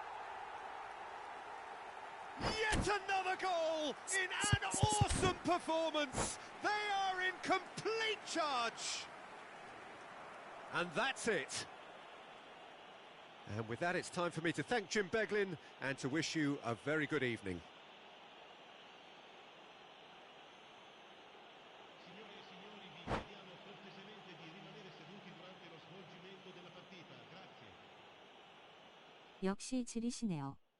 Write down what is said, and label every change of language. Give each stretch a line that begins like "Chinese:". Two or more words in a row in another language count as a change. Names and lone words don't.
English: Yet another goal in an awesome performance. They are in complete charge. And that's it. And with that, it's time for me to thank Jim Beglin and to wish you a very good evening.
Italian: Signore e signori, vi chiediamo cortesemente di rimanere seduti durante lo svolgimento della partita. Grazie.
Korean: 역시 지리시네요.